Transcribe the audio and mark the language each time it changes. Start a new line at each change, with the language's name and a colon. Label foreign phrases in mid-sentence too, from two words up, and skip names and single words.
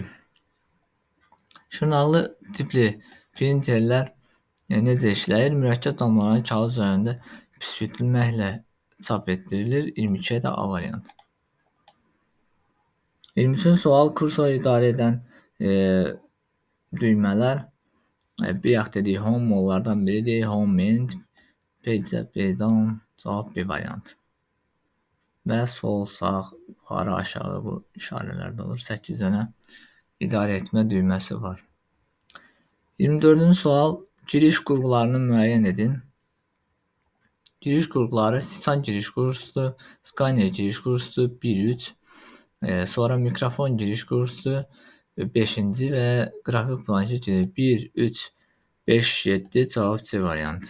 Azerbaijani: Şırnaqlı tipli printerlər necə işləyir? Mürəkkəb damlaların kağız üzərində püskürtülməklə çap etdirilir. 22-yə də A variantı. 23-cü sual kursoru idarə edən düymələr bayaq dedik home onlardan biridir.
English: Home end, page up, page down,
Azerbaijani: cavab B variantı. Və sol, sağ, yuxarı, aşağı bu işarələrdə olur. 8 dənə idarə etmə düyməsi var. 24-cü sual giriş qurğularını müəyyən edin. Giriş qurğuları Siçan giriş qurğusudur, Scanner giriş qurğusudur 1-3, sonra mikrofon giriş qurğusudur 5-ci və qrafik planşet 1-3 5-7 cavab C variantı.